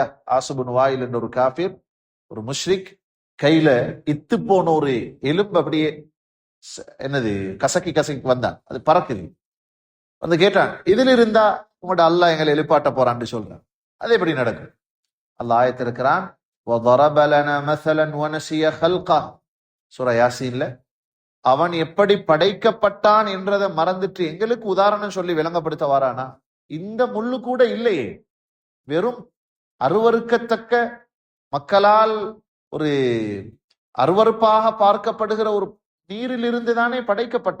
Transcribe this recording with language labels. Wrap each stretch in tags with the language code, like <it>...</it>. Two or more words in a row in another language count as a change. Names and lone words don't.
<ta>ஆஸிபுன் வாயில் என்ற ஒரு காஃபிர், ஒரு முஷ்ரிக், கையில இத்து போன ஒரு எலும்பு அப்படியே என்னது கசக்கி கசக்கி வந்தான். அது பறக்குது. வந்து கேட்டான், இதுல இருந்தா உங்களோட அல்லாஹ் எங்களை எழுப்பாட்ட போறான்னு சொல்றான். அது எப்படி நடக்கும்? அல்லாஹ் ஆயத்திருக்கிறான்,</ta> <ar>وَضَرَبَ لَنَا مَثَلًا وَنَسِيَ خَلْقَهُ.</ar> <ta>சூரா யாசீன்ல அவன் எப்படி படைக்கப்பட்டான் என்றதை மறந்துட்டு எங்களுக்கு உதாரணம் சொல்லி விளங்கப்படுத்த வாரானா? இந்த முள்ளு கூட இல்லையே, வெறும் அருவருக்கத்தக்க, மக்களால் ஒரு அருவருப்பாக பார்க்கப்படுகிற ஒரு நீரிலிருந்து தானே படைக்கப்பட்ட.</ta>